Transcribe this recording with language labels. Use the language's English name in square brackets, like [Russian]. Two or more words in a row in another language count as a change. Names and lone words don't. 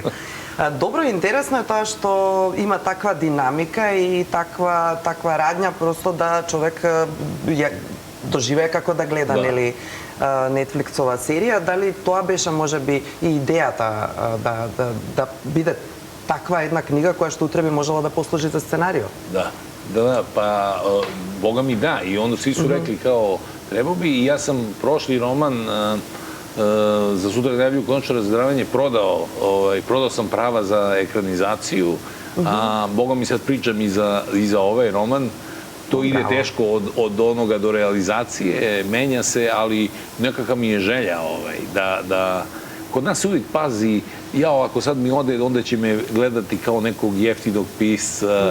[Macedonian] Добро и интересно е тоа што има таква динамика и таква радња, просто да човек доживее како да гледа, нели, Нетфликсова серија. Дали тоа беше можеби и идејата да биде таква една книга која што утре би можела да послужи за сценарио? [Serbian] Да, па бога ми да, и onda svi su rekli kao treba bi, i ja sam prošli roman za Sutra najavljuju konačno razdravanje prodao sam prava za ekranizaciju, a boga mi sad pričam i za ovaj roman. To ide teško od onoga do realizacije, menja se, ali nekakva mi je želja da kod nas se uvijek pazi, ako sad mi ode, onda će me gledati kao nekog jeftinog pisca.